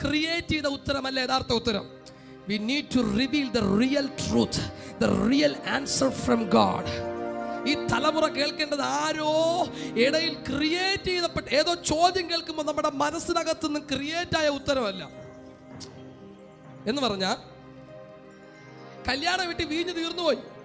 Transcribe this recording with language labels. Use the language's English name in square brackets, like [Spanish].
[Malayalam] Create ചെയ്ത ഉത്തരമല്ല യഥാർത്ഥ ഉത്തരം. [English] We need to reveal the real truth, the real answer from God. [Malayalam] ഈ തലമുറ കേൾക്കേണ്ടത് ആരോ ഇടയിൽ ക്രിയേറ്റ് ചെയ്തപ്പെട്ട ഏതോ ചോദ്യം കേൾക്കുമ്പോൾ നമ്മുടെ മനസ്സിനകത്ത് നിന്ന് ക്രിയേറ്റ് ആയ ഉത്തരമല്ല. എന്ന് പറഞ്ഞാൽ കല്യാണം വീട്ടിൽ വീഞ്ഞു തീർന്നുപോയി.